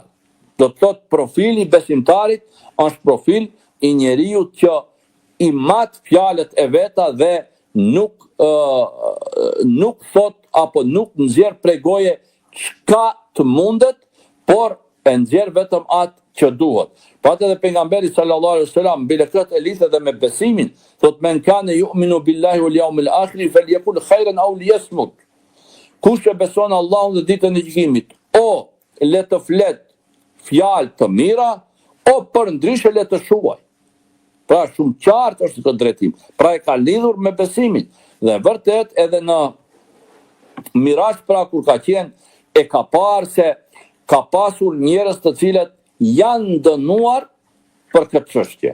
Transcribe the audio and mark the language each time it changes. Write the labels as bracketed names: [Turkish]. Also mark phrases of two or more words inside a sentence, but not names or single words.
[Albanian] Do të thotë profili i besimtarit është profil i njeriu që i mat fjalët e veta dhe nuk thot apo nuk nxjerr prej goje çka të mundet, por e nxjerr vetëm atë që duhet. Patë edhe pejgamberi [Arabic] صلى الله عليه وسلم [Albanian] bile këtë e lidhë edhe me besimin, thot [Arabic] من كان يؤمن بالله واليوم الآخر فليقل خيرا أو ليصمت. [Albanian] Kush e beson Allahun dhe ditën e gjykimit, o le të flet fjalë të mira, o për ndryshe le të shuaj. Pra shumë qartë është këtë drejtim. Pra e ka lidhur me besimin. Dhe vërtet edhe në Miraç pra kur ka qenë, e ka parë se ka pasur njerëz të cilët janë dënuar për këtë çështje.